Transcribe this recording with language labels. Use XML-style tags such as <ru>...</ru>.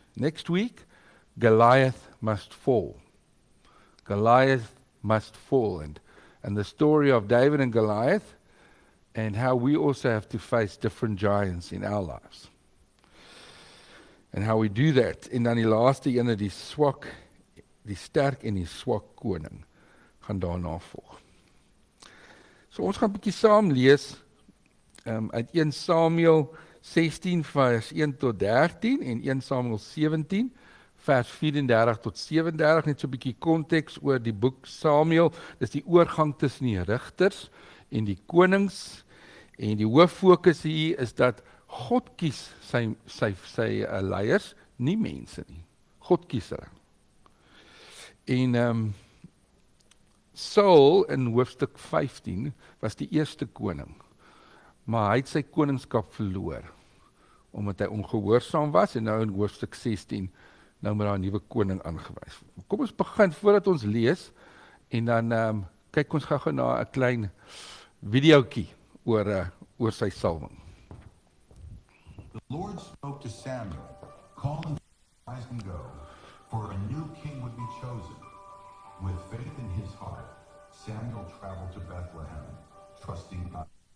<en>Next week, Goliath must fall. Goliath must fall. And the story of David and Goliath, and how we also have to face different giants in our lives. And how we do that.</en> <af>En dan die laaste ene, die sterk en die swak koning, gaan daarna volg. So ons gaan 'n bietjie saam lees uit 1 Samuel 16 vers 1 tot 13 en 1 Samuel 17 vers 34 tot 37, net so 'n bietjie konteks oor die boek Samuel. Dis die oorgang tussen die rigters en die konings, en die hoof fokus hier is dat God kies sy leiers, nie mense nie. God kies hulle. En Saul in hoofstuk 15 was die eerste koning, maar hy het sy koningskap verloor, omdat hy ongehoorsaam was, en nou in hoofstuk 16, nou moet daar 'n nuwe koning aangewys. Kom ons begin voordat ons lees, en dan kyk ons gou na 'n klein videoetjie oor sy salwing.</af> <en>The Lord spoke to Samuel, call and rise and go, for a new king would be chosen. With faith in his heart, Samuel traveled to Bethlehem, trusting God.</en>